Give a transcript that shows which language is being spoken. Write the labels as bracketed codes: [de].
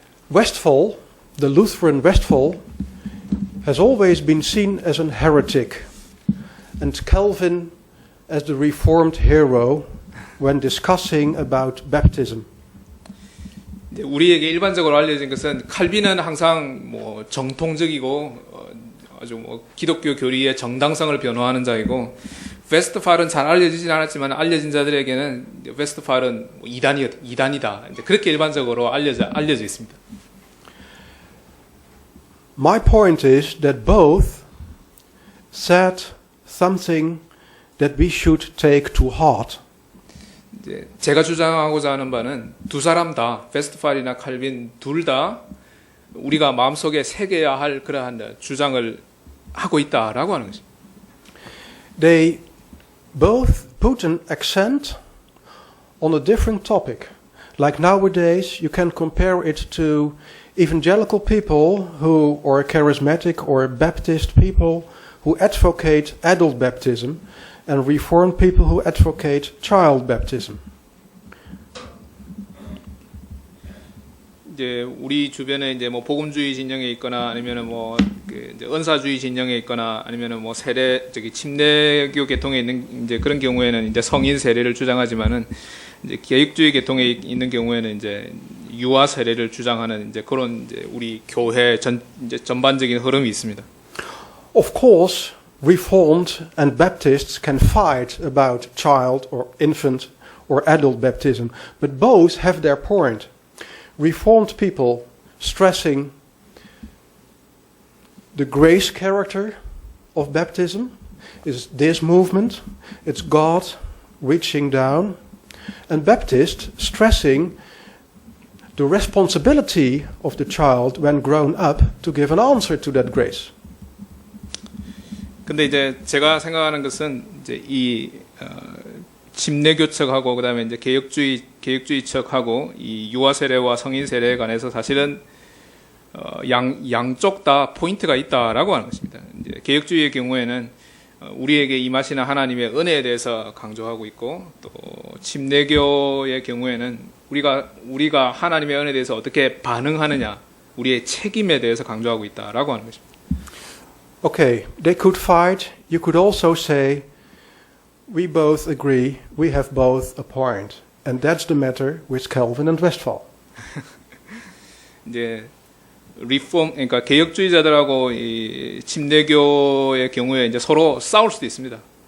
[en] Westphal, the Lutheran Westphal, has always been seen as an heretic, and Calvin as the Reformed hero when discussing about baptism. [ko] 우리에게 일반적으로 알려진 것은 칼빈은 항상 뭐 정통적이고 아주 뭐 기독교 교리의 정당성을 변호하는 자이고 웨스트팔은 잘 알려지진 않았지만 알려진 자들에게는 웨스트팔은 뭐 이단이다. 이제 그렇게 일반적으로 알려져 있습니다. [en] My point is that both said something that we should take to heart. [ko] 이제 제가 주장하고자 하는 바는 두 사람 다 웨스트팔이나 칼빈 둘 다 우리가 마음속에 새겨야 할 그러한 주장을 하고 있다라고 하는 것입니다. [en] They both put an accent on a different topic. Like nowadays, you can compare it to evangelical people who, or charismatic or Baptist people who advocate adult baptism, and Reformed people who advocate child baptism. [ko] 이제 우리 주변에 이제 뭐 복음주의 진영에 있거나 아니면은 뭐 이제 은사주의 진영에 있거나 아니면은 뭐 침례교 계통에 있는 이제 그런 경우에는 이제 성인 세례를 주장하지만은 이제 개혁주의 계통에 있는 경우에는 이제 유아 세례를 주장하는 이제 그런 이제 우리 교회 이제 전반적인 흐름이 있습니다. [en] Of course, Reformed and Baptists can fight about child or infant or adult baptism, but both have their point. Reformed people stressing the grace character of baptism is this movement, it's God reaching down, and Baptists stressing the responsibility of the child when grown up to give an answer to that grace. [ko] 근데 이제 제가 생각하는 것은 이제 이 침례교 측하고 그다음에 이제 개혁주의 측하고 이 유아 세례와 성인 세례에 관해서 사실은 양쪽 다 포인트가 있다라고 하는 것입니다. 이제 개혁주의의 경우에는 우리에게 임하시는 하나님의 은혜에 대해서 강조하고 있고 또 침례교의 경우에는 우리가 하나님의 은혜에 대해서 어떻게 반응하느냐 우리의 책임에 대해서 강조하고 있다라고 하는 것입니다. [en] Okay, they could fight. You could also say, we both agree, we have both a point. And that's the matter with Calvin and Westphal. [ko] 이제 그러니까 개혁주의자들하고 이 침례교의 경우에 이제 서로 싸울 수도 있습니다.